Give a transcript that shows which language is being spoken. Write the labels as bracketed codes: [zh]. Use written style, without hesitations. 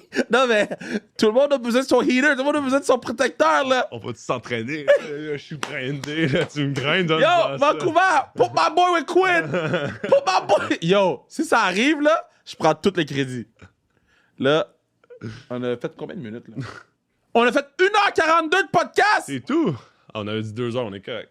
[fr] Non, mais tout le monde a besoin de son heater, tout le monde a besoin de son protecteur, là. On va-tu s'entraîner? Je suis grindé, là. Tu me grindes dans [en] Yo, Vancouver, put my boy with Quinn. Put my boy. [fr] Yo, si ça arrive, là, je prends tous les crédits. Là, on a fait combien de minutes, là? On a fait 1h42 de podcast! C'est tout. Ah, on avait dit 2 heures, on est correct.